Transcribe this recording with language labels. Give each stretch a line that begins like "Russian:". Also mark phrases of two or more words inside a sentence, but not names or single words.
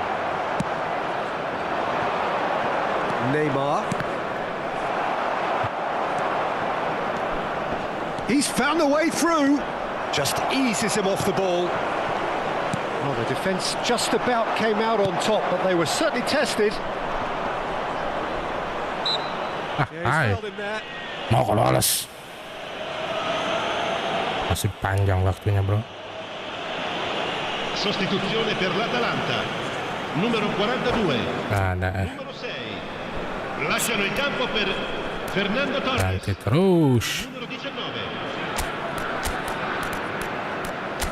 English: Neymar. He's found the way through. Just eases him off the ball. Well, the defence just about came out on top, but they were certainly tested.
Indonesian: Hai. Mau lolos. Masih panjang waktunya, bro.
Italian: Sostituzione per l'Atalanta. Numero 42.
Indonesian: Ada.
Italian: Numero 6. Lasciano il campo per Fernando Torres.
Indonesian: Ganti terus.
Italian: Numero 19.